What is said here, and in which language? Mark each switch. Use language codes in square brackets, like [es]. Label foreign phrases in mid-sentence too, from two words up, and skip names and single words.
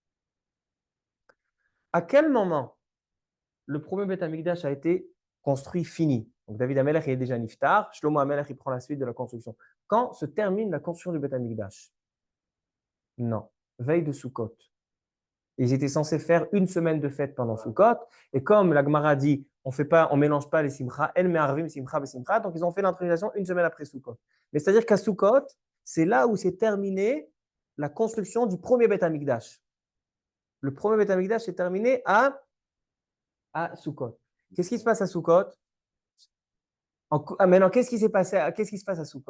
[fr] À quel moment le premier Beth Amikdash a été construit, fini? Donc David Amelech est déjà niftar, Shlomo Amelech il prend la suite de la construction. Quand se termine la construction du Beth Amikdash? Non, veille de Sukkot. Ils étaient censés faire une semaine de fête pendant Sukkot. Et comme la Gemara dit, on mélange pas les simcha, [he] אין מערבין שמחה בשמחה, [fr] donc ils ont fait l'intronisation une semaine après Sukkot. Mais c'est-à-dire qu'à Sukkot, c'est là où s'est terminée la construction du premier Beth Amikdash. Le premier Beth Amikdash s'est terminé à Sukkot. Qu'est-ce qui se passe à Sukkot? Maintenant, qu'est-ce qui s'est passé? Qu'est-ce qui se passe à Sukkot?